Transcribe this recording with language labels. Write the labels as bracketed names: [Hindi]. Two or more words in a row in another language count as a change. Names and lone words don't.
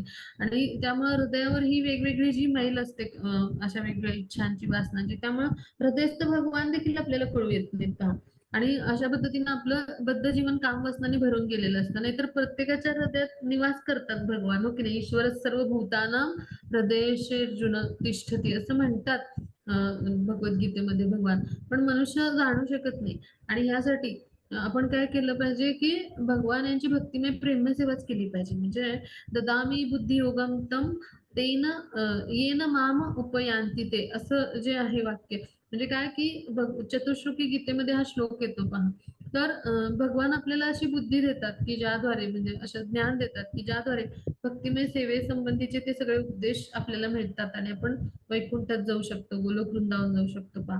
[Marathi] आणि त्यामुळे हृदयावर ही वेगवेगळी जी मैल असते अशा वेगवेगळ्या इच्छांची, वासनांची, त्यामुळे हृदयस्थ भगवान देखील आपल्याला कळू येत नाहीत का. आणि अशा पद्धतीने आपलं बद्ध जीवन काम वासनाने भरून गेलेलं असतं. नाहीतर प्रत्येकाच्या हृदयात निवास करतात भगवान, हो की नाही. [Sanskrit] ईश्वर सर्व भूतानां हृदयेषु तिष्ठती [Marathi] असं म्हणतात भगवद्गीतेमध्ये भगवान. पण मनुष्य जाणू शकत नाही. आणि ह्यासाठी आपण काय केलं पाहिजे की भगवान यांची भक्तिमय प्रेममय सेवाच केली पाहिजे. म्हणजे [Sanskrit] ददामी बुद्धियोगम तम तेन येन माम उपयांती ते [Marathi] असं जे आहे वाक्य. म्हणजे काय की चतुश्लोकी गीतेमध्ये हा श्लोक येतो पहा. तर भगवान आपल्याला अशी बुद्धी देतात की ज्याद्वारे म्हणजे असं ज्ञान देतात की ज्याद्वारे भक्तिमय सेवेसंबंधीचे ते सगळे उपदेश आपल्याला मिळतात आणि आपण वैकुंठात जाऊ शकतो, गोलोक वृंदावन जाऊ शकतो पहा.